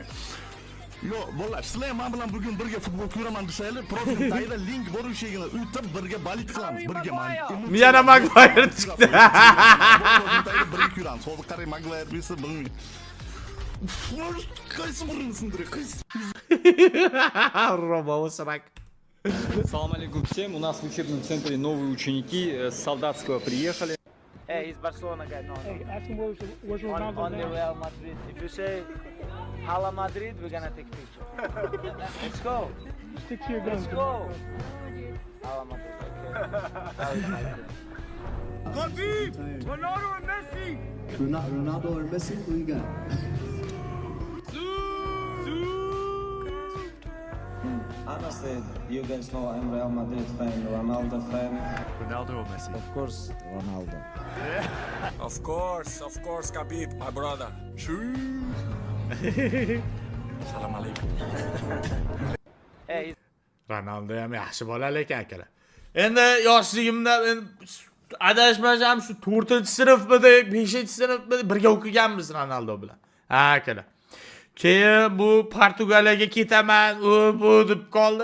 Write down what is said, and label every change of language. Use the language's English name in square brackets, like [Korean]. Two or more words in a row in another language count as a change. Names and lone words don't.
[Uzbek] Yo, bolalar, sizlar men bilan bugun birga futbol ko'raman desanglar, profil tagida link bor o'shagina o'tib birga balit qilamiz, birga men. Yana Maguire chiqdi. Birga ko'ramiz. Hozir qarang Maguire bo'lsa bilmayman. Qaysi birini sindirib, qaysi? Ромао срак. [Arabic] سلام عليكم [Russian] всем. У нас в учебном центре новые ученики с Солдатского приехали. [English] Hey, he's Barcelona guy. No, Hey, ask him where's Ronaldo on the now? Real Madrid. If you say [Spanish] Hala Madrid, [English] we're gonna take picture. Let's go. Stick to your guns. Let's go. [Spanish] Hala Madrid. [English] Okay. Ronaldo and Messi. Ronaldo or Messi, who you got? Honestly, you guys know I'm Real Madrid fan, Ronaldo fan. Ronaldo or Messi? Of course, Ronaldo. Of course, Khabib, my brother. [Arabic] سلام عليكم. [English] Hey, he's [Uzbek] Ronaldo ham yaxshi bola lekin akalar. Endi yoshligimda adashmasam shu 4-sinfmidi, 5-sinfmidi birga o'qiganmiz Ronaldo bilan. Ha akalar. Keyin bu Portugaliyaga ketaman, bu deb qoldi.